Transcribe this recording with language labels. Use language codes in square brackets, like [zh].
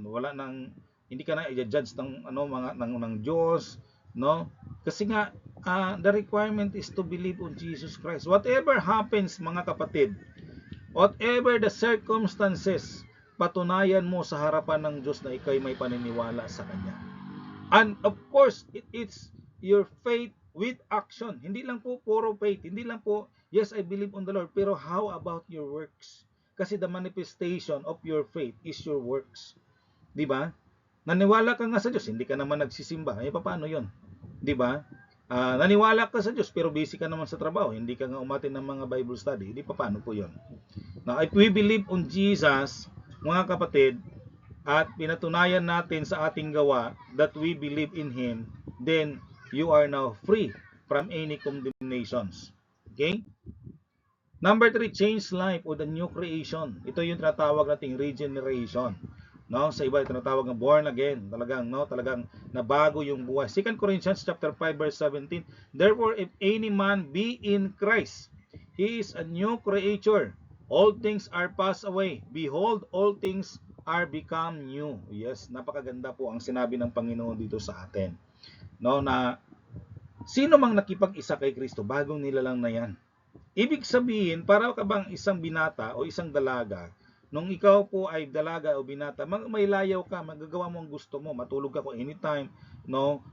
[tl] Wala nang hindi ka na i-judge ng ng Diyos, no? Kasi nga [en] the requirement is to believe on Jesus Christ. Whatever happens, [tl] mga kapatid, [en] whatever the circumstances, [tl] patunayan mo sa harapan ng Diyos na ikay may paniniwala sa Kanya. [en] And of course, it's your faith with action. [tl] Hindi lang po puro [en] faith, [tl] hindi lang po, [en] yes, I believe on the Lord, [tl] pero [en] how about your works? [tl] Kasi [en] the manifestation of your faith is your works. [tl] Di ba? Naniwala ka nga sa Diyos, hindi ka naman nagsisimba. Eh, paano yun? Di ba? Naniwala ka sa Diyos, pero busy ka naman sa trabaho. Hindi ka nga umatin ng mga Bible study. Di paano po yun? [en] Now, if we believe on Jesus, [tl] mga kapatid, at pinatunayan natin sa ating gawa [en] that we believe in Him, then you are now free from any condemnations. Okay? Number 3, change life or the new creation. [tl] Ito yung tinatawag nating [en] regeneration. [tl] No, sa iba tinatawag ng born again. Talagang nabago yung buhay. [en] 2 Corinthians chapter 5 verse 17. Therefore, if any man be in Christ, he is a new creature. All things are passed away. Behold, all things are become new. [tl] Yes, napakaganda po ang sinabi ng Panginoon dito sa atin. No, na sino mang nakipag-isa kay Kristo, bagong nilalang na yan. Ibig sabihin, para ka bang isang binata o isang dalaga, nung ikaw po ay dalaga o binata, may layaw ka, magagawa mo ang gusto mo, matulog ka kung anytime, no?